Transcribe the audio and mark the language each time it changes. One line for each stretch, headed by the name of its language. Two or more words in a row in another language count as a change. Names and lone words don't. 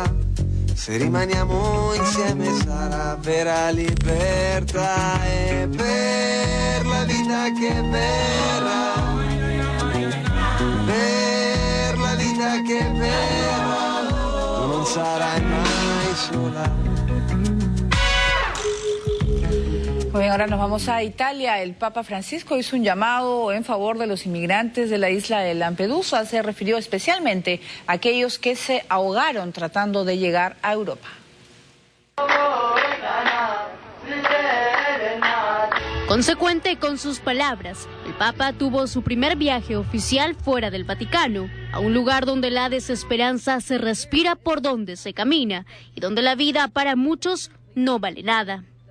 Italian: Se rimaniamo insieme sarà vera libertà e per la vita che verrà, per la vita che verrà, tu non sarai mai sola.
Spanish: Muy bien, ahora nos vamos a Italia. El Papa Francisco hizo un llamado en favor de los inmigrantes de la isla de Lampedusa. Se refirió especialmente a aquellos que se ahogaron tratando de llegar a Europa. Consecuente con sus palabras, el Papa tuvo su primer viaje oficial fuera del Vaticano, a un lugar donde la desesperanza se respira por donde se camina y donde la vida para muchos no vale nada.